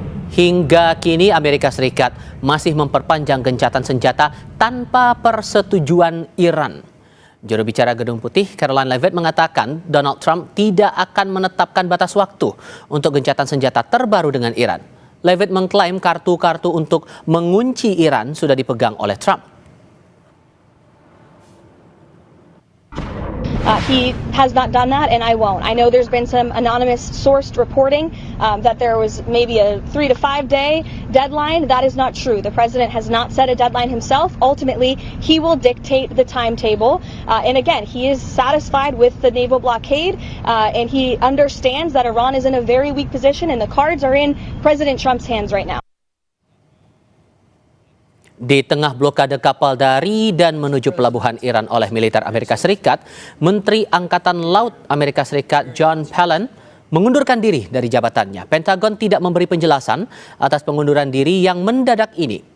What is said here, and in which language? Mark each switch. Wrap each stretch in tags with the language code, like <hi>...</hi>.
<id>Hingga kini Amerika Serikat masih memperpanjang gencatan senjata tanpa persetujuan Iran. Juru bicara Gedung Putih, Caroline Leavitt, mengatakan Donald Trump tidak akan menetapkan batas waktu untuk gencatan senjata terbaru dengan Iran. Leavitt mengklaim kartu-kartu untuk mengunci Iran sudah dipegang oleh Trump.</id> <en>He has not done that, and I won't. I know there's been some anonymous sourced reporting that there was maybe a 3 to 5 day deadline. That is not true. The president has not set a deadline himself. Ultimately, he will dictate the timetable. And again, he is satisfied with the naval blockade, and he understands that Iran is in a very weak position, and the cards are in President Trump's hands right now.</en> <id>Di tengah blokade kapal dari dan menuju pelabuhan Iran oleh militer Amerika Serikat, Menteri Angkatan Laut Amerika Serikat John Palin mengundurkan diri dari jabatannya. Pentagon tidak memberi penjelasan atas pengunduran diri yang mendadak ini.</id>